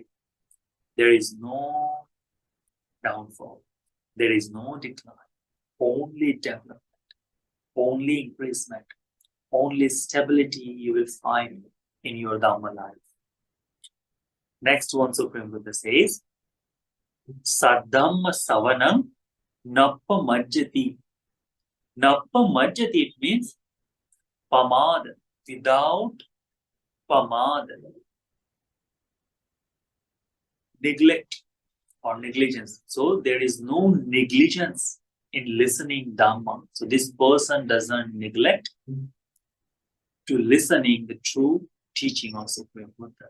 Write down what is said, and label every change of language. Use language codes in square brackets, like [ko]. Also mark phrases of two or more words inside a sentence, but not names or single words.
[en] There is no downfall. There is no decline. Only development. Only increasement. Only stability you will find in your Dhamma life. Next one, Supreme Buddha says, [pi] Saddhamma savanam nappa majjati. Nappa majjati, [en] it means pamada, without pamada. Neglect or negligence. So there is no negligence in listening Dhamma. So this person doesn't neglect to listening the true teaching of Supreme Buddha.